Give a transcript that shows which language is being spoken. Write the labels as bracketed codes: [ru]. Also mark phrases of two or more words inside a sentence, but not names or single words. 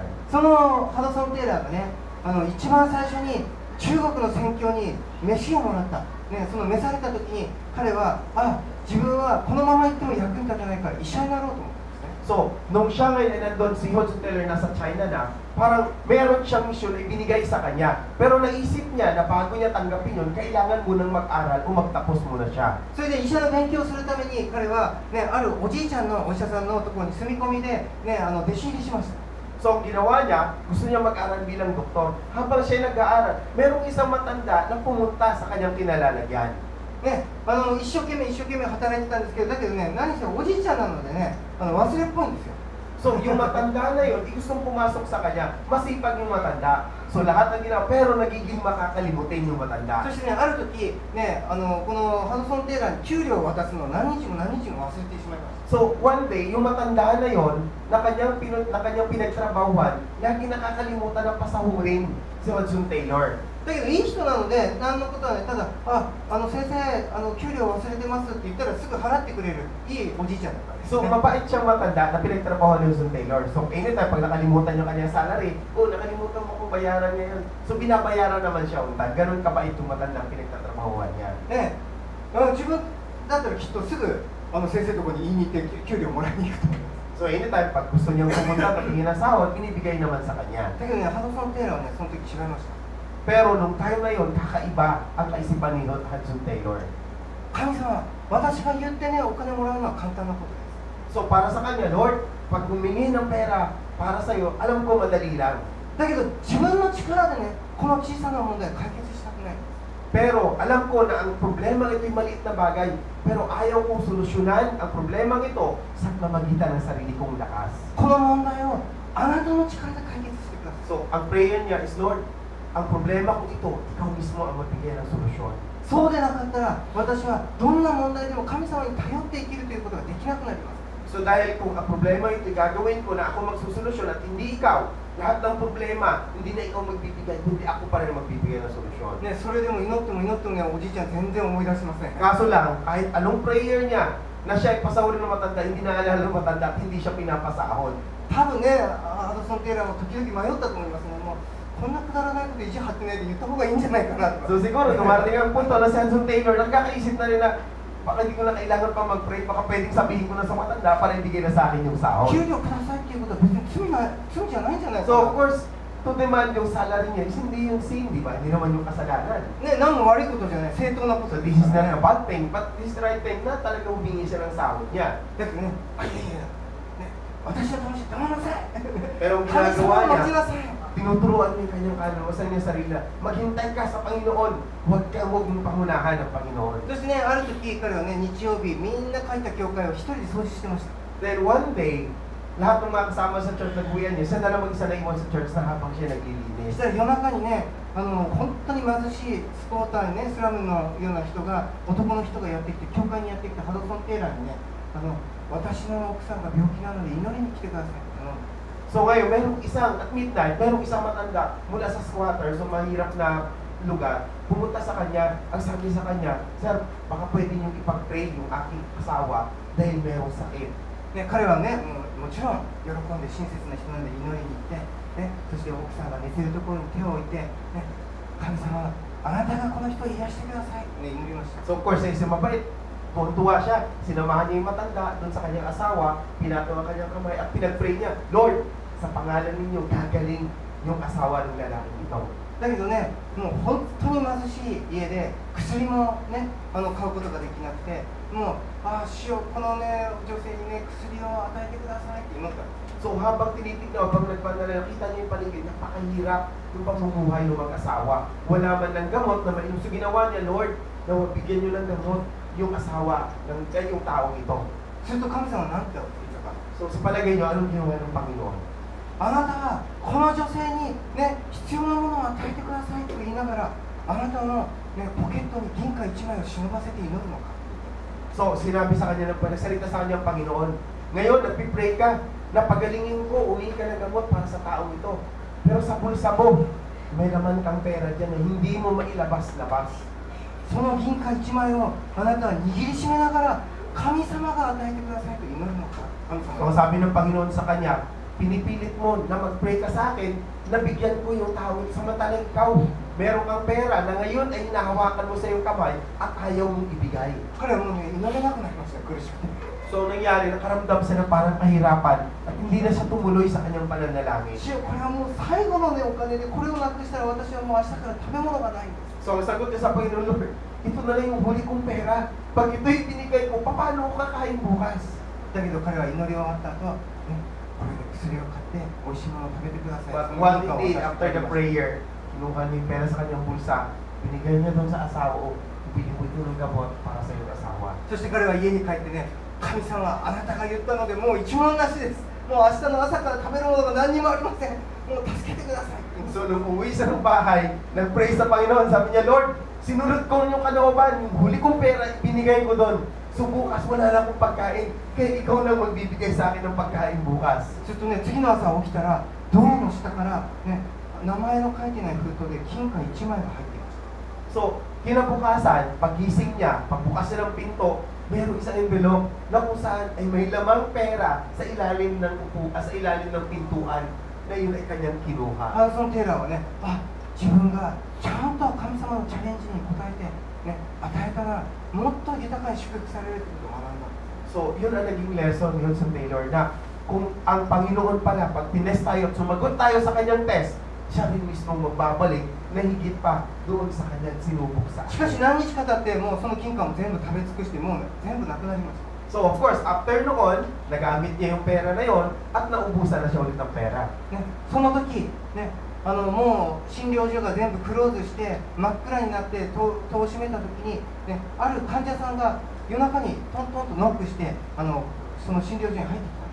[ja] そのハドソン・テイラーがね、一番最初に中国の宣教に飯をもらった、ね、その召された時に彼は自分はこのまま行っても役に立たないから医者になろうと思ったんですね。 [tl] So, nung siya ngayon ay nandun, si Hudson Taylor nasa China na, parang meron siyang mission na ibinigay sa kanya. Pero naisip niya na bago niya tanggapin yun, kailangan munang mag-aral o magtapos muna siya. [ja] それで医者の勉強をするために彼は、ね、あるおじいちゃんのお医者さんのところに住み込みで、ね、弟子入りしました。 [tl] So, ang ginawa niya, gusto niya mag-aral bilang doktor. Habang siya nag-aaral, merong isang matanda na pumunta sa kanyang kinalalagyan. [ja] ね、一生懸命働いてたんですけど、だけどね、何せおじいちゃんなのでね、忘れっぽいんですよ。 [tl] So, yung matanda na yun, gustong pumasok sa kanya, masipag yung matanda. So, lahat ng ginawa, pero nagiging makakalimutin yung matanda. [ja] そしてね、ある時ね、このハドソン・テイラーに給料を渡すのを何日も忘れてしまいました。 [en] So, one day, [tl] yung matanda na yon na kanyang pinagtrabahuan, lagi nakakalimutan na pasahurin si Hudson Taylor. [ja] だけどいい人なので、何のことはね、ただ、先生、給料忘れてますって言ったらすぐ払ってくれるいいおじいちゃんだったんです、ね。 [tl] So, mabait siyang matanda na pinagtrabahuan ni Hudson Taylor. [en] So, anytime, [tl] pag nakalimutan yung kanyang salary, nakalimutan mo kung bayaran niya yun. So, binabayaran naman siya untan. Ganun kabait yung matanda na pinagtatrabahuan niya. [ja] ね、自分だったらきっとすぐ先生のところに言いに行って給料もらいに行くと思います。 [en] So, anytime, [tl] pag gusto niyang pumunta at tingin ng sahod, binibigay naman sa kanya. [ja] だけどね、ハドソン・テイラーはね、その時違いました。 [tl] Pero nung time na yun, kakaiba ang kaisipan ni Hudson Taylor. [ja] 神様、私が言ってね、お金もらうのは簡単なことです。 [tl] So, para sa kanya, Lord, pag humingi ng pera para sa iyo, alam ko madali lang. [ja] だけど自分の力でね、この小さな問題を解決したくない。 [tl] Pero alam ko na ang problema ito'y maliit na bagay, pero ayaw kong solusyonan ang problema ito sa pamamagitan ng sarili kong lakas. [ja] この問題をあなたの力で解決してください。 [tl] So, ang prayer niya is, Lord, ang problema ko ito, ikaw mismo ang magbigay ng solusyon. [ja] そうでなかったら、私はどんな問題でも神様に頼って生きるということができなくなります。 [tl] So, dahil kung ang problema ito, gagawin ko na ako magsusolusyon at hindi ikaw, lahat ng problema, hindi na ikaw magbibigay, hindi ako pa rin magbibigay ng solusyon. [ja] ね、それでも祈ってもね、おじいちゃん全然思い出しません。 [tl] Kaso lang, kahit anong prayer niya, na siya ay pasahurin ng matanda, hindi naalala ng matanda at hindi siya pinapasahod. [ja] 多分ね、ハドソン・テイラーも時々迷ったと思いますね。もうこんなくだらないこと意地張ってないで言った方がいいんじゃないかなと。 [tl] So siguro, dumarating ang punto na si Hudson Taylor, nagkakaisip na rin na, baka hindi ko na kailangan pa mag-pray, baka pwedeng sabihin ko na sa matanda para ibigay na sa akin yung sahod. [ja] 給料くださいっていうことは別に罪じゃないんじゃないか [en] So [ja] な。 [en] of course, to demand yung salary niya is [tl] hindi yung [en] sin, [tl] di ba? Hindi naman yung kasalanan. [ja] ね、何も悪いことじゃない、正当なこ [en] So [ja] と [en] this is not a bad thing, but this is the right thing [tl] na talaga humingi siya ng sahod niya. [ja] だけどね、いや、ね、私は楽しい、黙らなさい。 [tl] Pero ang [ja] 神様 [tl] ginagawa [ja] を待ち [tl] niya, [ja] なさい。 [tl] tinuturuan niya yung kanyang kalawasan niya sarili. Maghintay ka sa Panginoon. Huwag mong pangunahan ng Panginoon. [ja] そしてね、ある時彼はね、日曜日みんな書いた教会を一人で掃除してました。 [en] Then one day, [tl] lahat ng mga kasama sa church nagbuyan niya, siya na lang mag-isa na iwan sa church na habang siya [ja] そ [tl] naglilinis. [ja] したら夜中にね、本当に貧しいスポーターにね、スラムのような人が、男の人がやってきて、教会にやってきて、ハドソン・テイラーにね、私の奥さんが病気なので祈りに来てくださいって頼んで。 [tl] So ngayon, [en] at midnight, [tl] merong isang matanda mula sa squatter, so mahirap na lugar, pumunta sa kanya, ang sabi sa kanya, Sir, baka pwede niyong ipag-pray yung aking asawa dahil merong sakit. [ja] ね、彼はね、もちろん喜んで親切な人なんで祈りに行って、ね、そして奥さんが寝てるところに手を置いて、ね、神様、あなたがこの人を癒してください、ね、祈りました。 [en] So of course, [tl] sa isang mabait, tuwa siya, sinamahan niya yung matanda doon sa kanyang asawa, pinatawa kanyang kamay at pinag-pray niya, Lord, sa pangalan ninyo, gagaling yung asawa ng lalaking ito. [ja] だけどね、もう本当に貧しい家で薬もね買うことができなくて、もう主よこのね女性にね薬を与えてくださいって祈った。 [tl] So habang tinitignan, habang nagpanalala, nakita niyo yung paligid, napakahirap yung pamumuhay ng mag-asawa. Wala man ng gamot na mainom. So ginawa niya, Lord, na bigyan niyo ng gamot yung asawa ng yung taong ito. [ja] すると神様は何て言ったか。 [tl] So sa palagay niyo, anong ginawa ng Panginoon? [ja] あなたはこの女性にね必要なものを与えてくださいと言いながら、あなたのねポケットに銀貨1枚を忍ばせて祈るのか。 [tl] So sinabi sa kanya, nagsalita sa kanya ang Panginoon, ngayon nagpipray ka, na pagalingin ko, uwi ka ng gamot para sa taong ito. Pero sa bulsa mo, may laman kang pera dyan na hindi mo mailabas-labas. [ja] その銀貨1枚をあなたは握りしめながら神様が与えてくださいと祈るのか。神 [tl] So [ja] 様 [tl] sabi ng Panginoon sa kanya, pinipilit mo na mag-pray ka sa akin, na bigyan ko yung taong ito. Samantalang ikaw, meron kang pera na ngayon ay hinahawakan mo sa iyong kamay at ayaw mong ibigay. [ja] 彼はもうね祈れなくなりました、苦しくて。 [tl] So nangyari, nakaramdam siya ng parang kahirapan at hindi na siya tumuloy sa kanyang pananalangin. [ja] 主よこれはもう最後のねお金でこれをなくしたら私はもう明日から食べ物がないんです。 [tl] So ang sagot niya sa Panginoon, Lord, ito na lang yung huli kong pera. Pag ito'y binigay ko, paano ko kakain bukas? [ja] だけど彼は祈り終わった後、ね、これで薬を買って美味しいものを食べてください。 [en] But what he did after the prayer, [tl] kinuha niya yung pera sa kanyang bulsa, binigay niya doon sa asawa, o ibili mo ito ng gamot para sa iyong asawa. [ja] そして彼は家に帰ってね、神様あなたが言ったのでもう一文なしです。もう明日の朝から食べるものが何にもありません。もう助けてください。 [tl] So nung uwi siya ng bahay, nag-pray sa Panginoon, sabi niya, Lord, sinunod ko yung kalooban, yung huli kong pera, ibinigay ko doon. So bukas wala na akong pagkain, kaya ikaw na magbibigay sa akin ng pagkain bukas. [ja] ちょっとね、次の朝起きたらドアの下からね、名前の書いてない封筒で金貨1枚が入っていました。 [tl] So, kinabukasan, pagising niya, pagbukas niya ng pinto, mayroong isang envelope na kung saan ay may lamang pera sa ilalim ng sa ilalim ng pintuan na yun ay kanyang kinuha. [ja] そのテーラーはね、自分がちゃんと神様のチャレンジに応えて、ね、与えたらもっと豊かに祝福されるということを学んだ。 [tl] So, yun ang naging lesson ni Hudson Taylor na kung ang Panginoon pala, pag tinest tayo at sumagot tayo sa kanyang test, siya rin mismo magbabalik na higit pa doon sa kanyang sinubok sa [ja] しかし何日か経ってもうその金貨も全部食べ尽くしてもう全部なくなりました。 [en] So, of course, after [tl] noon, nagamit niya yung pera na yon at naubusan na siya ulit ng pera. [ja] ね、その時、ね、もう診療所が全部クローズして真っ暗になって戸を閉めた時に、ね、ある患者さんが夜中にトントンとノックしてその診療所に入ってきた。